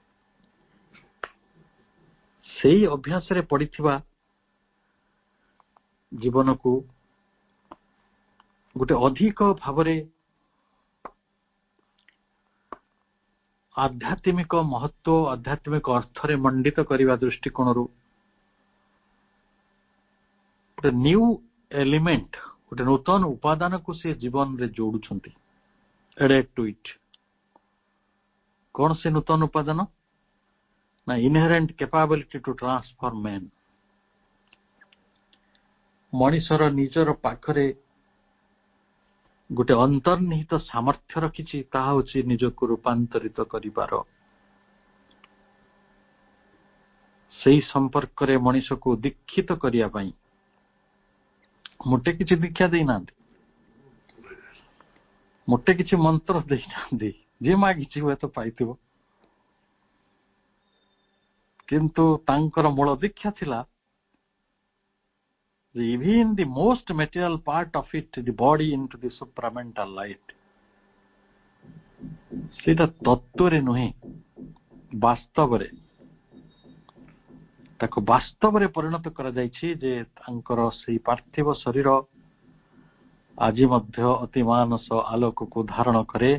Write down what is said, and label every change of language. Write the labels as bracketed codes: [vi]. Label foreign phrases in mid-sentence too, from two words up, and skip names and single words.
[or] ସେଇ ଅଭ୍ୟାସରେ ପଡିଥିବା ଜୀବନକୁ ଗୋଟେ ଅଧିକ ଭାବରେ ଆଧ୍ୟାତ୍ମିକ ମହତ୍ତ୍ୱ, ଆଧ୍ୟାତ୍ମିକ ଅର୍ଥରେ ମଣ୍ଡିତ କରିବା ଦୃଷ୍ଟିକୋଣରୁ ଗୋଟେ [en] new element, [or] ଗୋଟେ ନୂତନ ଉପାଦାନକୁ ସେ ଜୀବନରେ ଯୋଡୁଛନ୍ତି। [en] added to it. [or] କଣ ସେ ନୂତନ ଉପାଦାନ? [en] ନା inherent capability to transform man. [or] ମଣିଷର ନିଜର ପାଖରେ ଗୋଟେ ଅନ୍ତର୍ନିହିତ ସାମର୍ଥ୍ୟ ରଖିଛି, ତାହା ହେଉଛି ନିଜକୁ ରୂପାନ୍ତରିତ କରିବାର। ସେହି ସମ୍ପର୍କରେ ମଣିଷକୁ ଦୀକ୍ଷିତ କରିବା ପାଇଁ ମୋଟେ କିଛି ଦୀକ୍ଷା ଦେଇନାହାନ୍ତି, ମୋଟେ କିଛି ମନ୍ତ୍ର ଦେଇନାହାନ୍ତି, ଯିଏ ମାଗିଛି ହୁଏତ ପାଇଥିବ, କିନ୍ତୁ ତାଙ୍କର ମୂଳ ଦୀକ୍ଷା ଥିଲା [en] even the most material part of it, the body, into the supramental light. [or] ସେଇଟା ତତ୍ତ୍ୱରେ ନୁହେଁ, ବାସ୍ତବରେ ତାକୁ ବାସ୍ତବରେ ପରିଣତ କରାଯାଇଛି ଯେ ତାଙ୍କର ସେଇ ପାର୍ଥିବ ଶରୀର ଆଜି ମଧ୍ୟ ଅତି ମାନସ ଆଲୋକକୁ ଧାରଣ କରେ।